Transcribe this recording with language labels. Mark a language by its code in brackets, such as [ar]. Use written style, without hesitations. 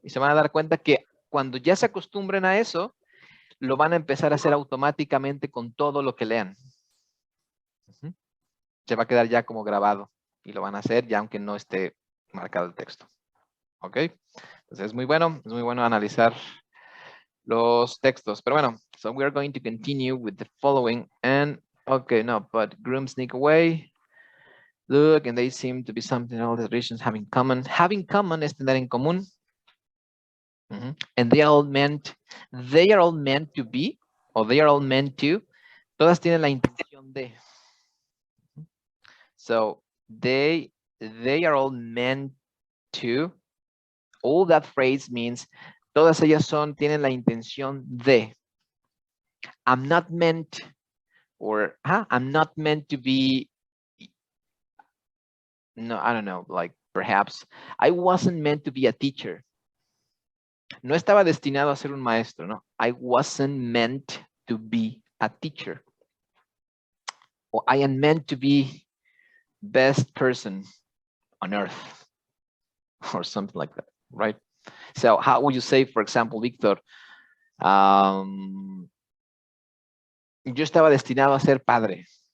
[es] Y se van a dar cuenta que cuando ya se acostumbren a eso, lo van a empezar a hacer automáticamente con todo lo que lean. Se va a quedar ya como grabado. Y lo van a hacer ya aunque no esté marcado el texto. ¿Ok? Entonces es muy bueno analizar los textos. Pero bueno, [en] so we are going to continue with the following. And, okay, no, but grooms sneak away. Look, and they seem to be something all the regions have in common. Have in common [es] es tener en común. [en] And they are all meant to be, or they are all meant to. [es] Todas tienen la intención de. [en] So they are all meant to. All that phrase means [es] todas ellas tienen la intención de. [en] I'm not meant, or I'm not meant to be. No, I don't know, like perhaps I wasn't meant to be a teacher. [es] No estaba destinado a ser un maestro, ¿no? [en] I wasn't meant to be a teacher. Or I am meant to be best person on earth. Or something like that, right? So how would you say, for example, Victor, [es] yo estaba destinado a ser padre.